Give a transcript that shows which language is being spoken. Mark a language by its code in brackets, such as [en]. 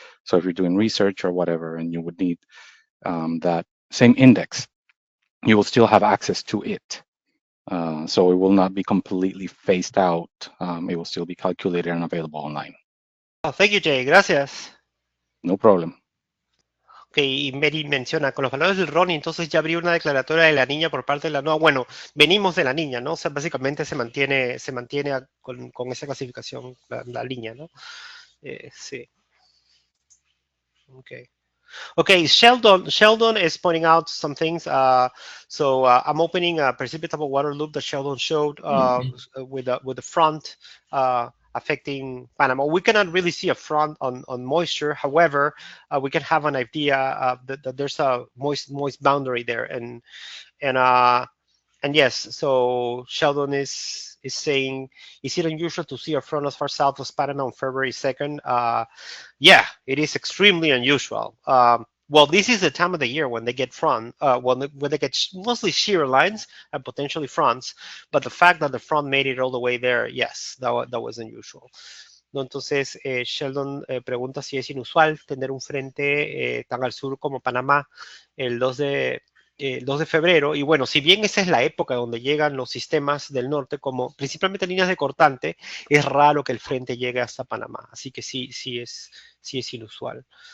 [en] So if you're doing research or whatever, and you would need that same index, you will still have access to it. So it will not be completely phased out. It will still be calculated and available online. Oh, thank you, Jay. [es] Gracias. [en] No problem. [es] Ok, y Mary menciona, con los valores del RONI, entonces ya habría una declaratoria de la niña por parte de la NOAA. Bueno, venimos de la niña, ¿no? O sea, básicamente se mantiene con esa clasificación la línea, ¿no? Sí. Ok. [en] Okay, Sheldon is pointing out some things. So I'm opening a precipitable water loop that Sheldon showed with the front affecting Panama. We cannot really see a front on moisture. However, we can have an idea that there's a moist boundary there, and yes. So Sheldon is saying, is it unusual to see a front as far south as Panama on February 2nd? Yeah, it is extremely unusual. Well, this is the time of the year when they get front, when they get mostly shear lines and potentially fronts. But the fact that the front made it all the way there, yes, that was unusual. [es] ¿No? Entonces, Sheldon pregunta si es inusual tener un frente tan al sur como Panamá el 2 de febrero, y bueno, si bien esa es la época donde llegan los sistemas del norte, como principalmente líneas de cortante, es raro que el frente llegue hasta Panamá, así que sí es inusual.